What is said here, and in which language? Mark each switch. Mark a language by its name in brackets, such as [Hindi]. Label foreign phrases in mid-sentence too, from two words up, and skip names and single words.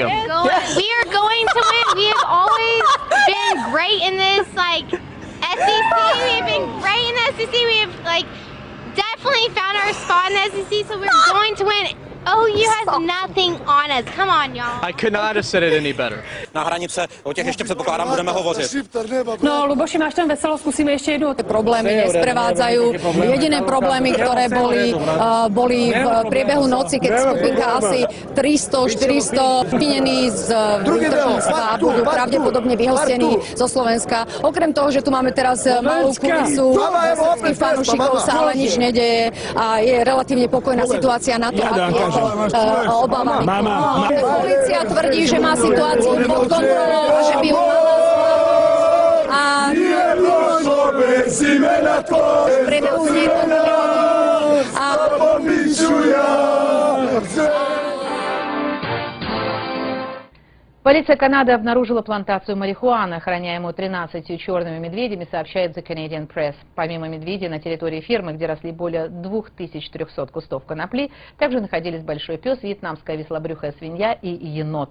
[English] We are going to win. We have always been great in this, SEC. We've been great in the SEC. We have, definitely found our spot in the SEC, so we're going to win. OU has nothing on us. Come on, y'all. I could not have said it any better. [Czech] Na hranice, o těch ještě předpokládám budeme hovořit. [Slovak] No, Luboši, máš tam veselo, skúsime ešte jednu. Problémy nesprevádzajú. Jediné problémy, ktoré boli v priebehu noci, keď skupinka asi 300-400 obvinení z výtržníctva budú pravdepodobne vyhostení zo Slovenska. Okrem toho, že tu máme teraz malú kulisu, slovenských fanúšikov sa ale nič nedeje a je relatívne pokojná situácia na to, ako Obama. Polícia tvrdí, že má situáciu pod kontrolou a že by ju mala v priebehu [Russian] Полиция Канады обнаружила плантацию марихуаны, охраняемую 13 черными медведями, сообщает The Canadian Press. Помимо медведей на территории фермы, где росли более 2300 кустов конопли, также находились большой пес, вьетнамская веслобрюхая свинья и енот.